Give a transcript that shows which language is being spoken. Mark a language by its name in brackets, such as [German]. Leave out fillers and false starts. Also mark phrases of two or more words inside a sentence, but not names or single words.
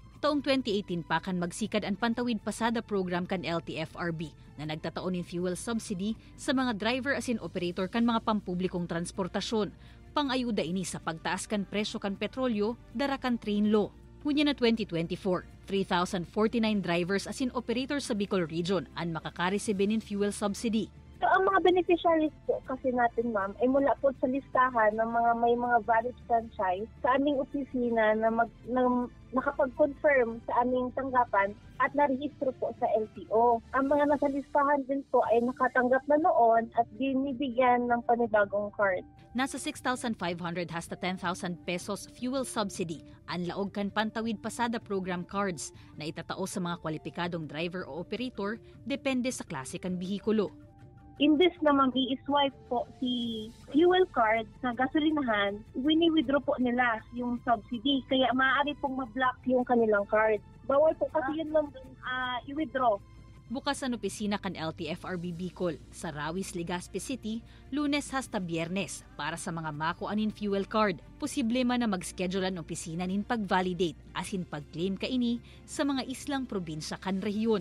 [Bikol] Taong 2018 pa kan magsikad ang pantawid pasada program kan LTFRB na nagtataon in [English] fuel subsidy [Bikol] sa mga driver asin operator kan mga pampublikong transportasyon. Pangayuda ini sa pagtaas kan presyo kan petrolyo, dara kan train law. Hunya na 2024, 3,049 drivers asin operators sa Bicol Region ang makakaresibin in [English] fuel subsidy. [Filipino] So, ang mga beneficiaries po kasi natin, ma'am, ay mula po sa listahan ng mga may mga [English] valid franchise [Filipino] sa aming opisina na nakapag-confirm sa aming tanggapan at narehistro po sa LTO. Ang mga nasa listahan din po ay nakatanggap na noon at binibigyan ng panibagong card. [Bikol] Nasa 6,500 hasta 10,000 pesos [English] fuel subsidy [Bikol] ang laog kan pantawid pasada program cards na itatao sa mga kwalipikadong driver o operator depende sa klase kan bihikulo. [Filipino] Imbes na mag-i-swipe po si [English] fuel card [Filipino] sa gasolinahan, wini-withdraw po nila yung subsidy. Kaya maaari pong ma-block yung kanilang card. Bawal po kasi yun lang i-withdraw. [Bikol] Bukas ang opisina kan LTFRB Bicol sa Rawis, Legazpi City, Lunes hasta Biyernes para sa mga makuanin [English] fuel card. [Bikol] Posible man na mag-schedule ang opisina nin pag-validate asin pag-claim kaini sa mga islang probinsya kan rehiyon.